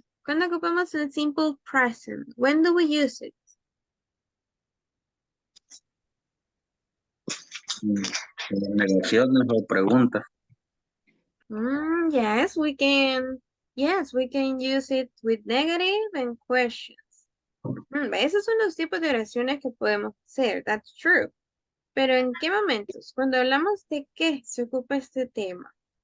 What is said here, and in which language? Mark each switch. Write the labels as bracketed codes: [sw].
[es] ¿Cuándo ocupamos el simple present? [en] When do we use it? [es] Negaciones o preguntas. [en] Yes, we can. Yes, we can use it with negative and questions. [es] Esos son los tipos de oraciones que podemos hacer. [en] That's true. [es] Pero ¿en qué momentos? Cuando hablamos de qué se ocupa este tema.